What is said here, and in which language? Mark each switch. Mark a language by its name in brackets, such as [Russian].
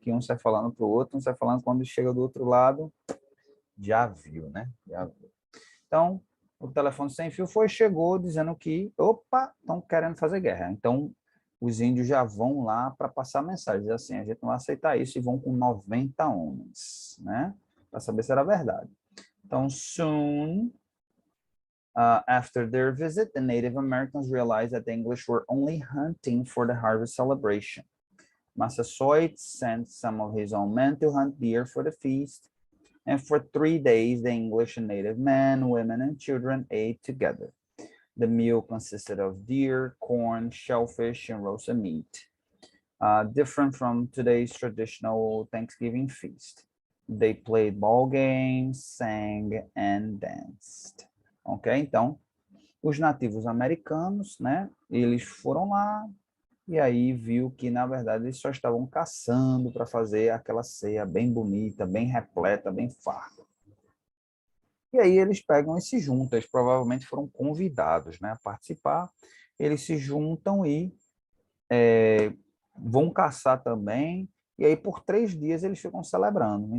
[Portuguese] Que um sai falando para o outro, um sai falando quando chega do outro lado, já viu, né? Já viu. Então, o telefone sem fio chegou dizendo que, opa, estão querendo fazer guerra. Então, os índios já vão lá para passar mensagem, assim, a gente não vai aceitar isso, e vão com 90 homens, né? Para saber se era verdade. Então, [English] soon after their visit, the Native Americans realized that the English were only hunting for the harvest celebration. Massasoit sent some of his own men to hunt deer for the feast, and for 3 days, the English and native men, women, and children ate together. The meal consisted of deer, corn, shellfish, and roasted meat, different from today's traditional Thanksgiving feast. They played ball games, sang, and danced. Ok? [Portuguese] Então, os nativos americanos, né? Eles foram lá, e aí viu que, na verdade, eles só estavam caçando para fazer aquela ceia bem bonita, bem repleta, bem farta. E aí eles pegam e se juntam, eles provavelmente foram convidados, né, a participar, eles se juntam e vão caçar também, e aí por 3 dias eles ficam celebrando.